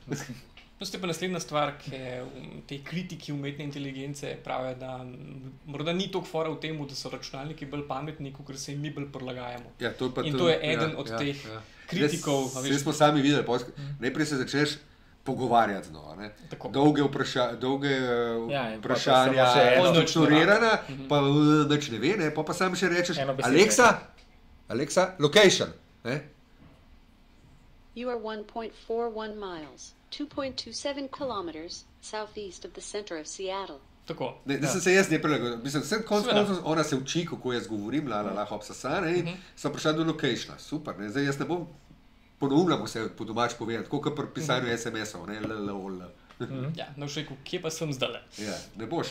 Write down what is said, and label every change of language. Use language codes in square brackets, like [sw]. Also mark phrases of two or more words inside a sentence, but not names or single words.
[sl] To je pa naslednja stvar, ki te kritiki umetne inteligence pravijo, da morda ni toliko fora v tem, da so računalniki bolj pametni, kot se jim mi bolj prilagajamo. In to je eden od teh kritikov. Vse smo sami videli, najprej se začneš pogovarjati znova. Dolge vprašanja, strukturirana, pa nič ne ve, pa sam še rečeš, [en] Alexa, location. You are 1.41 miles. 2.27 kilometers southeast of the center of Seattle. [sl] Tako. Da sem se jaz ne prilagodil. Mislim, vse konec, ona se uči, kako jaz govorim, in sem prišel do locationa. Super, zdaj jaz ne bom ponovno se po domač povedati, tako kot pri pisanju SMS-ov, LLOL. Ja, no še rekel, kje pa sem zdaj? Ja, ne boš,